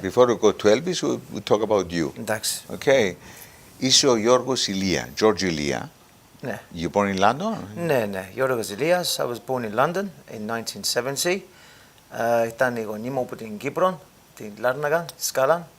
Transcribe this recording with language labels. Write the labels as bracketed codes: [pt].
[en] Before we go to Elvis, we'll talk about you. [el] Εντάξει. [en] Okay. [el] Είσαι ο Γιώργος Ηλία, George Elias. Ναι. [en] You born in London? [el] Ναι. [en] George Elias. I was born in London in 1970. [el] Ήταν η γονή μου από την Κύπρο, την Λάρναγα, τη Σκάλα.